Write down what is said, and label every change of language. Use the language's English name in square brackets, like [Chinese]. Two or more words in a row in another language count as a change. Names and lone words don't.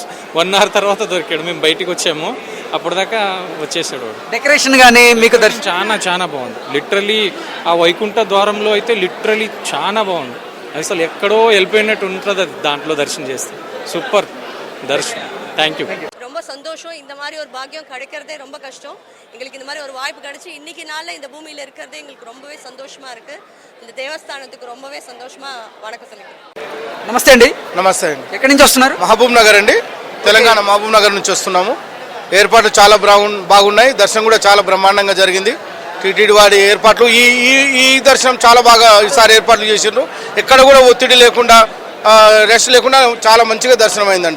[Telugu] 1 hour తర్వాత దొరికాడు. మేము బయటికి వచ్చాము, అప్పటిదాకా వచ్చేసాడు. డెకరేషన్ కానీ మీకు దర్శనం చాలా బాగుంది. లిటరలీ ఆ వైకుంఠ ద్వారంలో అయితే లిటరలీ చాలా బాగుంది. అసలు ఎక్కడో వెళ్ళిపోయినట్టు ఉంటుంది అది దాంట్లో దర్శనం చేస్తే. సూపర్ దర్శనం. [Tamil] தேங்க்யூ. ரொம்ப சந்தோஷம். இந்த மாதிரி ஒரு பாக்கியம் கிடைக்கிறதே ரொம்ப கஷ்டம். எங்களுக்கு இந்த மாதிரி ஒரு வாய்ப்பு கிடைச்சி இன்னைக்கு நாளில் இந்த பூமியில் இருக்கிறதே எங்களுக்கு ரொம்பவே சந்தோஷமா இருக்கு. இந்த தேவஸ்தானத்துக்கு ரொம்பவே சந்தோஷமா வணக்கம் சொல்லிக்கிறேன். [Telugu] నమస్తే అండి. నమస్తే అండి. ఎక్కడి నుంచి వస్తున్నారు? మహబూబ్ నగర్ అండి, తెలంగాణ మహబూబ్ నగర్ నుంచి వస్తున్నాము. ఏర్పాట్లు చాలా బాగున్నాయి. దర్శనం కూడా చాలా బ్రహ్మాండంగా జరిగింది. టీటీడీ వారి ఏర్పాట్లు ఈ దర్శనం చాలా బాగా ఈసారి ఏర్పాట్లు చేసిండ్రు. ఎక్కడ కూడా ఒత్తిడి లేకుండా, రెస్ట్ లేకుండా చాలా మంచిగా దర్శనం అయిందండి.